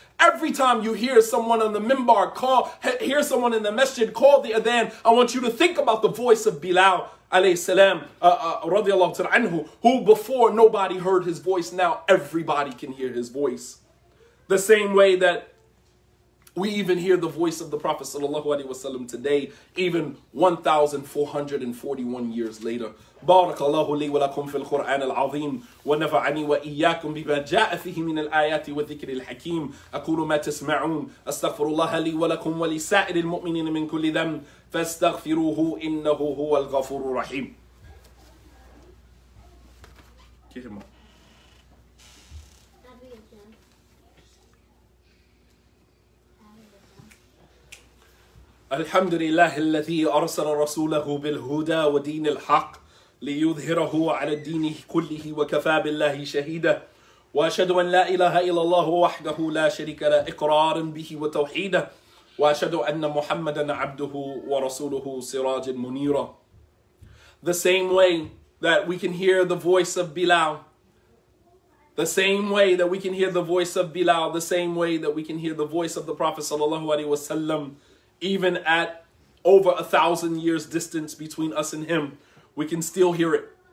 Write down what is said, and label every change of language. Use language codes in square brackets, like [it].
[en] Every time you hear someone on the minbar hear someone in the masjid call the adhan, I want you to think about the voice of Bilal alayhi salam, radiallahu ta'ala anhu, who before nobody heard his voice, now everybody can hear his voice. The same way that we even hear the voice of the Prophet sallallahu alaihi wasallam today, even 1,441 years later. [ar] بارك الله لي ولكم في القرآن العظيم ونفعني وإياكم بما جاء فيه من الآيات والذكر الحكيم. أقول ما تسمعون أستغفر الله لي ولكم ولسائر المؤمنين من كل ذنب فاستغفروه إنه هو الغفور الرحيم. الحمد لله الذي أرسل رسوله بالهدى ودين الحق ليظهره على الدين كله وكفى بالله شهيدا وأشهد أن لا إله إلا الله وحده لا شريك له إقرارا به وتوحيدا وأشهد أن محمدا عبده ورسوله سراجا منيرا. [en] The same way that we can hear the voice of Bilal, the same way that we can hear the voice of Bilal, the same way that we can hear the voice of the Prophet sallallahu alaihi wasallam, even at over 1,000 years distance between us and him, we can still hear it.